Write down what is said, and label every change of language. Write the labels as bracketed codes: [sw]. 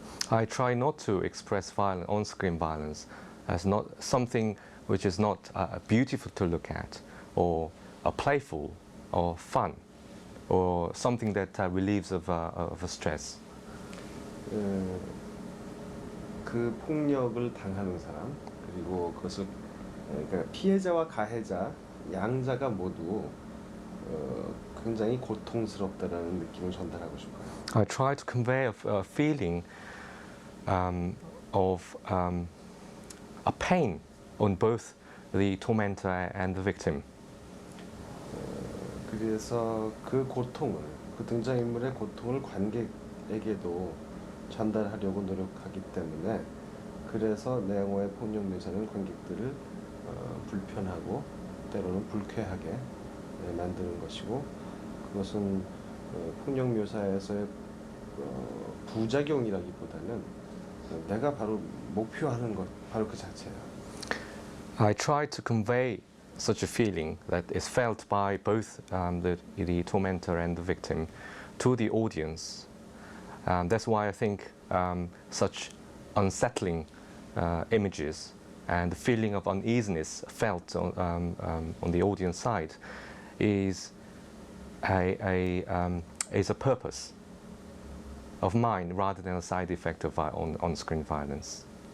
[en] I try not to express on-screen violence as not something which is not beautiful to look at, or playful, or fun, or something that relieves of stress. [ko] 그 폭력을 당하는 사람, 그리고 그것을 그러니까 피해자와 가해자 양자가 모두 굉장히 고통스럽다라는 느낌을 전달하고 싶어요. [en] I try to convey a feeling of a pain on both the tormentor and the victim. [ko] 그래서 그 고통을 그 등장인물의 고통을 관객에게도 전달하려고 노력하기 때문에 그래서 내 영화의 폭력 묘사는 관객들을 불편하고 때로는 불쾌하게 만드는 것이고 그것은 폭력 묘사에서의 부작용이라기보다는 내가 바로 목표하는 것 바로 그 자체예요. [en] I try to convey such a feeling that is felt by both the tormentor and the victim to the audience. That's why I think such unsettling images and the feeling of uneasiness felt on the audience side is a purpose of mine rather than a side effect of on-screen violence.